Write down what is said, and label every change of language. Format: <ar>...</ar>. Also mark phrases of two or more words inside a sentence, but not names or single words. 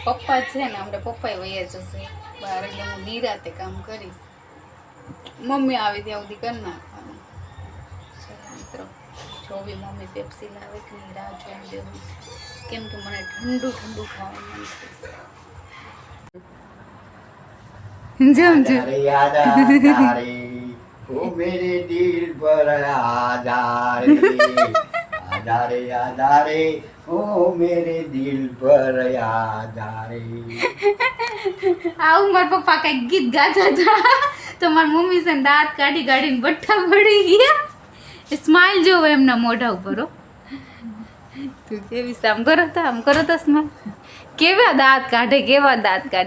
<gu>પપ્પા છે ને હમણાં પપ્પાએ વહ્યા જશે બહાર એટલે હું નિરાતે કામ કરીશ. મમ્મી આવે ત્યાં સુધી કરી નાખવાનું. ચાલો મિત્રો જોવી મમ્મી પેપ્સી લાવે કે નહીં રાહ જોઈને દેવું કેમ કે મને ઠંડુ ઠંડુ ખાવાનું મન થશે. જમ જમ</gu> <hi>याद आ रे ओ मेरे दिल पर आ रे ओ मेरे दिल पर आ रे.</hi> <gu>આવું મારા પપ્પા કઈક ગીત ગાતા હતા તો મારી મમ્મી છે ને દાંત કાઢી કાઢીને બઠ્ઠા પડી ગયા. સ્માઇલ જોવો એમના મોઢા ઉપર. તું કેવી છે? આમ કરો તો સ્માઇલ. કેવા દાંત કાઢે કેવા દાંત કાઢે.</gu>